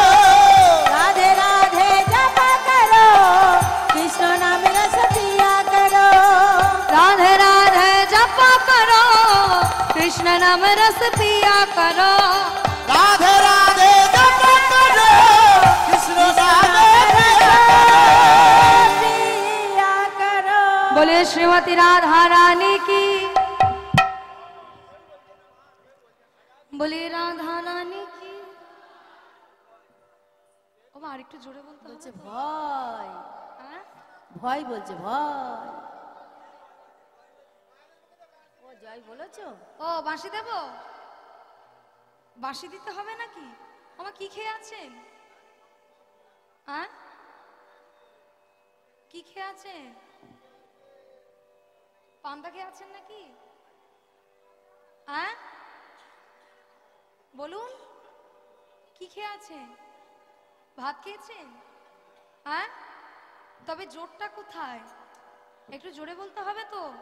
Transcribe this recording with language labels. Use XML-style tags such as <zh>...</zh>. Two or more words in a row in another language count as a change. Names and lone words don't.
<hi>राधे राधे जप करो कृष्ण नाम रस पिया करो राधे राधे जप करो कृष्ण नाम रस पिया करो राधे राधे जप करो कृष्ण नाम पिया करो। बोले श्रीमती राधा रानी की बोले राधा रानी की</hi> <bn>ও মা আরেকটু জোরে বলতে বলছে হবে ভয় হ্যাঁ? ভয় বলছে ভয়। ও জয় বলেছো? ও বাঁশি দেব বাঁশি দিতে হবে নাকি আমার কি খেয়ে আছেন হ্যাঁ কি খেয়ে আছেন পান্তা খেয়ে আছেন নাকি হ্যাঁ বলুন কি খেয়ে আছেন ভাত খেয়েছেন হ্যাঁ তবে জোরটা কোথায় একটু জোরে বলতে হবে তো</bn>